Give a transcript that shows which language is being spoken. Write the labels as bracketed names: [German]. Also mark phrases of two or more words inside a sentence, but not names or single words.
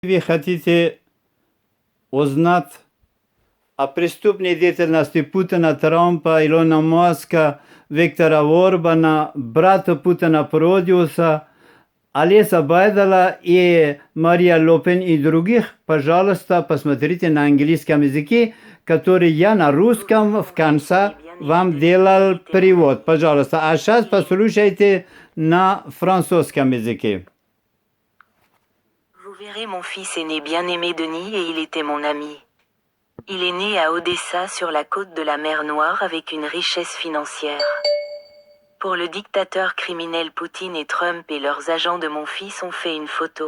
[Russian] Ви хотите узнать о преступной деятельности Путина, Трампа, Илона Маска, Виктора Орбана, брата Путина Продиуса, Алиса Байдала и Мария Лопен и других, пожалуйста, посмотрите на английском языке, который я на русском в конце вам делал перевод. Пожалуйста. А сейчас послушайте на французском языке. [French] Vous verrez mon fils aîné bien-aimé Denis et il était mon ami. Il est né à Odessa sur la côte de la mer Noire avec une richesse financière. Pour le dictateur criminel Poutine et Trump et leurs agents de mon fils ont fait une photo.